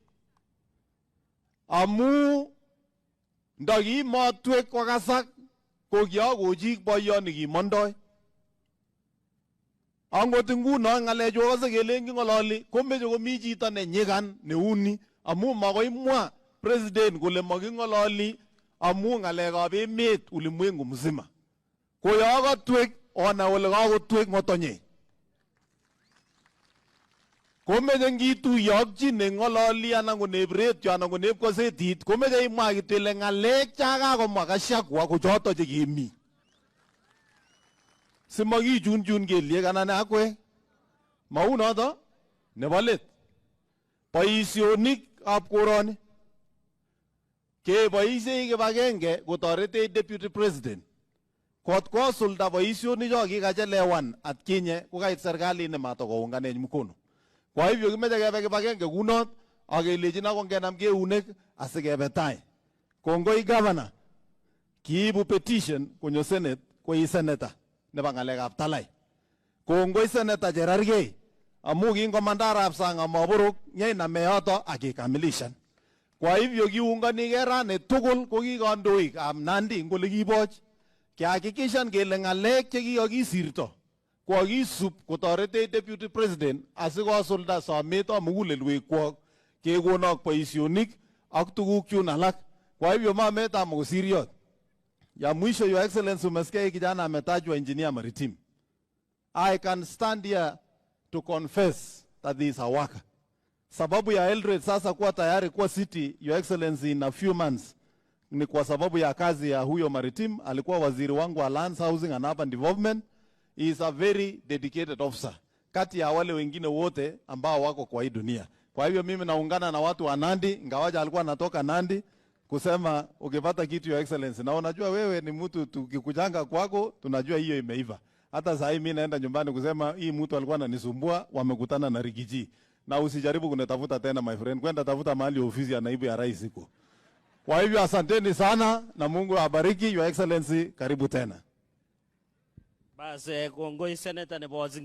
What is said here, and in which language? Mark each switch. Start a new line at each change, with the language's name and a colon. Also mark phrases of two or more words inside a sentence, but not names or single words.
Kalenjin: Amu ndagi matwe kwa kasak ko kiagoji boyoni kimondoi. Angot nguno ngalecho kose kelengi ngololi komeche komi chito ne nyigan neuni amu makoi mwa President kole makingololi amu ngalekab emet
Swahili: ulimwengu mzima.
Kalenjin: Ko ya katwek ona ole kakotwek ngotonye. Komeche ngituyokchi nengololi anan konebret anan koneb kosetit komeche imwa kitele ngalek chakakomwa Gachagua ko choto chekimi. Simakichunchun kelyek anan akwe. Mau noto nebo let. Boisionik ab koroni keboisie kibagenge kotorete
English: Deputy President.
Kalenjin: Kot kosulda boisionik cho kikachelewan atkinye kokait serikali nematokounganech mkono.
Swahili: Kwa hivyo
Kalenjin: kimeche kebe kibagenge kunot akelejin akongenam keunek asikebe tai. Kongoi Governor kiibu petition konyo Senate koi Senator nebo ngalekab Talai. Kongoi Senator Cherargei amu kingomanda arap sang amaborok nyeina yoto akikamilishan.
Swahili: Kwa hivyo
Kalenjin: kiunganige rani tugul ko kikandoik ab Nandi ngole kiboch kihakikishan kele ngalek chekikakisirto kokisup kotorete
English: Deputy President
Kalenjin: asikosulda someto mugulelwekwok kekonok boisionik ak tuguk chun alak.
Swahili: Kwa hivyo mameta mkosiriot. Ya mwisho
English: Your Excellency,
Swahili: umesikia kijana ametajwa engineer maritime.
English: I can stand here to confess that he is a worker.
Swahili: Sababu ya Eldoret sasa kuwa tayari kuwa city,
English: Your Excellency, in a few months
Swahili: ni kwa sababu ya kazi ya huyo maritime. Alikuwa waziri wangu wa
English: Lands, Housing and Urban Development. He is a very dedicated officer
Swahili: kati ya wale wengine wote ambao wako kwa hii dunia. Kwa hivyo mimi naungana na watu wa Nandi, ingawaja alikuwa anatoka Nandi, kusema ukipata kitu
English: Your Excellency,
Swahili: na unajua wewe ni mtu tukikujanga kwako tunajua hiyo imeiva. Hata sasa mimi naenda nyumbani kusema hii mtu alikuwa ananisumbua, wamekutana na Rigiji. Na usijaribu kunitafuta tena
English: my friend,
Swahili: kwenda tafuta mahali ofisi ya naibu ya rais iko. Kwa hivyo asanteni sana na Mungu awabariki.
English: Your Excellency,
Swahili: karibu tena.
Kalenjin: Basi kongoi Senator nebo